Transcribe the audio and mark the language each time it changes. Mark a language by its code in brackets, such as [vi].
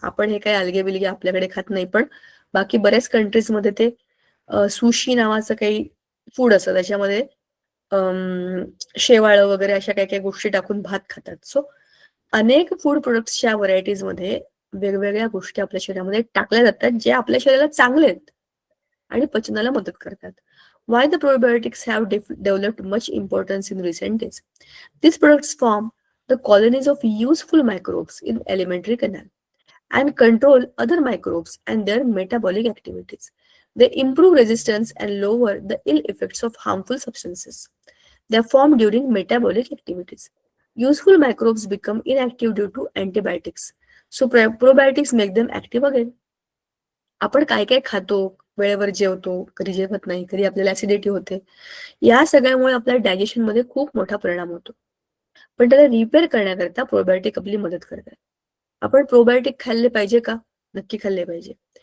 [mr] आपण हे काही अल्गे बिल्गे आपल्याकडे खात नाही, पण बाकी बऱ्याच कंट्रीज मध्ये ते सुशी नावाचं काही फूड असतं, त्याच्यामध्ये शेवाळं वगैरे अशा काही काही गोष्टी टाकून भात खातात. सो अनेक फूड प्रोडक्ट्सच्या व्हरायटीज मध्ये वेगवेगळ्या गोष्टी आपल्या शरीरामध्ये टाकल्या जातात जे आपल्या शरीराला चांगले आहेत आणि पचनाला मदत करतात. [en] Why the probiotics have developed much importance in recent days? These products form the colonies of useful microbes in alimentary canal and control other microbes and their metabolic activities. They improve resistance and lower the ill effects of harmful substances. They are formed during metabolic activities. Useful microbes become inactive due to antibiotics. So probiotics make them active again. [mr] आपण काय काय खातो, वेळेवर जेवतो, कधी जेवत नाही, कधी आपल्याला ऍसिडिटी होते, या सगळ्यामुळे आपल्या डायजेशन मध्ये खूप मोठा परिणाम होतो. पण त्याला रिपेअर करण्याकरता प्रोबायोटिक आपली मदत करतात. आपण प्रोबायोटिक खाल्ले पाहिजे का? नक्की खाल्ले पाहिजे.